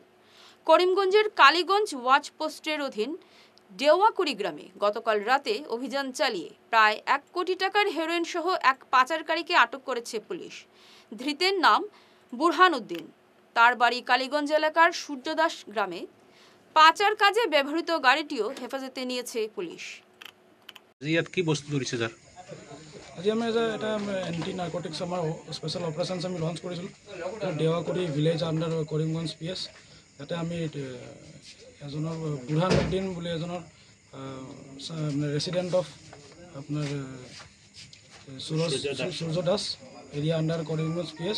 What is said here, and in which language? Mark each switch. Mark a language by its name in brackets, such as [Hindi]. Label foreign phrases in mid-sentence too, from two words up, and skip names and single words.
[Bangla] করিমগঞ্জের কালীগঞ্জ ওয়াচ পোস্টের অধীন দেওয়াকুড়ি গ্রামে গতকাল রাতে অভিযান চালিয়ে প্রায় 1 কোটি টাকার হেরোইন সহ এক পাচারকারীকে আটক করেছে পুলিশ। ধৃতের নাম বুরহান উদ্দিন। তার বাড়ি কালীগঞ্জ এলাকার সূর্যদাস গ্রামে। পাচার কাজে ব্যবহৃত গাড়িটিও হেফাজতে নিয়েছে পুলিশ। [Assamese] ইয়াত কি বস্তু ধৰিছে যাৰ আজি আমি এটা [English] anti narcotics [Assamese] আমাৰ [English] special operations [Assamese] আমি লঞ্চ কৰিছিলোঁ দেৱাকুৰি [English] village under Karimganj PS. [Assamese] তাতে আমি এজনৰ বুৰহানুদ্দিন বুলি এজনৰ [English] resident of [Assamese] আপোনাৰ সূৰ্য দাস [English] area under Karimganj PS.